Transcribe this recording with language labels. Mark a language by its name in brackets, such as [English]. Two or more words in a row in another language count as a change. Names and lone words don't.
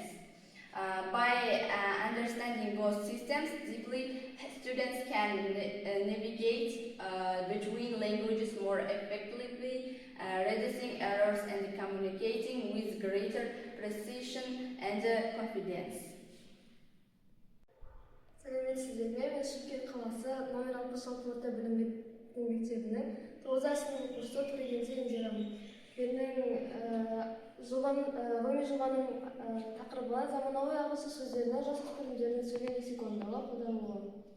[English] By understanding both systems deeply, students can navigate between languages more effectively, reducing errors and communicating with greater precision and confidence. [Kazakh] Сәлеметсіздер ме? Мен Шымкент қаласы номер 66 орта білім мектебінің 9 сынып оқушысы Тургензе Индирамын. Менің ғылыми жобаның тақырыбы заманауи ағылшын сөздерінің жасөспірімдердің сөйлеу лексиконындағы қолданылуы.